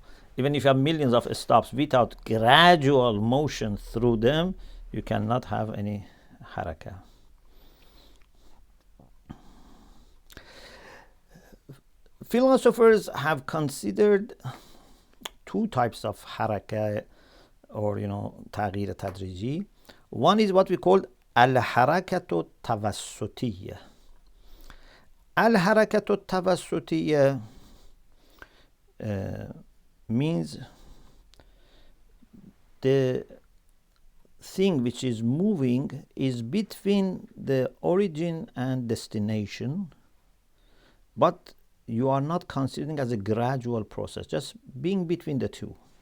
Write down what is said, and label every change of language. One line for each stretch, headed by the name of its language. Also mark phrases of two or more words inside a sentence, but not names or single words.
English: Even if you have millions of stops, without gradual motion through them, you cannot have any haraka. Philosophers have considered two types of haraka, or
Persian: تغییر تدریجی.
English: One is what we call
Arabic: الحركة التوسطية. الحركة التوسطية
English: means the thing which is moving is between the origin and destination, but you are not considering as a gradual process, just being between the two.